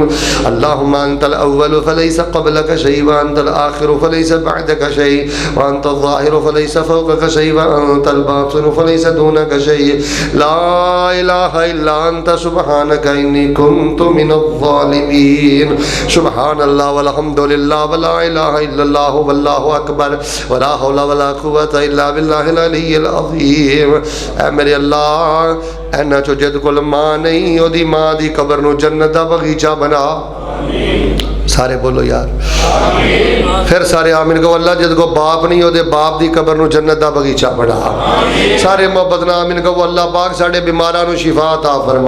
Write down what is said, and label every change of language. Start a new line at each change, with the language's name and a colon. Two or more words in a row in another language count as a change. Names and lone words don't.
Arabic: اللهم أنت الأول فليس قبلك شيء وأنت الآخر فليس بعدك شيء وأنت الظاهر فليس فوقك شيء وأنت الباطن فليس دونك شيء. لا إله إلا أنت سبحانك إني كنت من الظالمين. سبحان الله والحمد لله ولا إله إلا الله والله أكبر ولا حول ولا قوة إلا بالله العلي العظيم.
Punjabi: اے میرے اللہ انہاں چوں جد کول ماں نہیں، اوہدی ماں دی قبر نوں جنت دا باغیچہ بنا. سارے بولو یار، پھر سارے آمین کہو. اللہ جد کو باپ نہیں، اوہدے باپ دی قبر نوں جنت دا باغیچہ بنا. سارے محبت نال آمین کہو۔ اللہ پاک ساڈے بیماراں نوں شفا عطا فرما.